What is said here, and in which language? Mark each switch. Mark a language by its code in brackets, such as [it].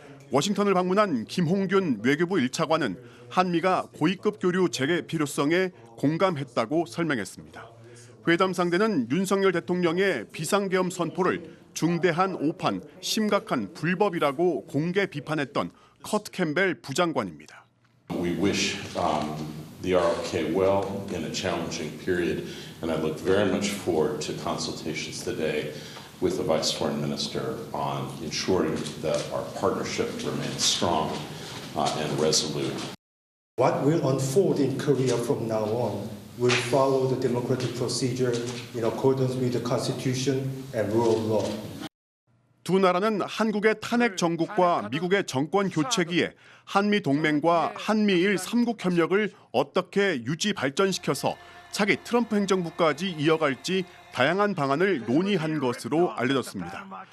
[ko] 워싱턴을 방문한 김홍균 외교부 1차관은 한미가 고위급 교류 재개 필요성에 공감했다고 설명했습니다. 회담 상대는 윤석열 대통령의 비상계엄 선포를 중대한 오판, 심각한 불법이라고 공개 비판했던 커트 캠벨 부장관입니다. [en] We wish the ROK well in a challenging period, and I look very much forward to consultations today with the Vice Foreign Minister on ensuring that our partnership remains strong and resolute. What will unfold in Korea from now on will follow the democratic procedure in accordance with the Constitution and rule of law. [ko] 두 나라는 한국의 탄핵 정국과 미국의 정권 교체기에 한미 동맹과 한미일 3국 협력을 어떻게 유지 발전시켜서 차기 트럼프 행정부까지 이어갈지 다양한 방안을 논의한 것으로 알려졌습니다.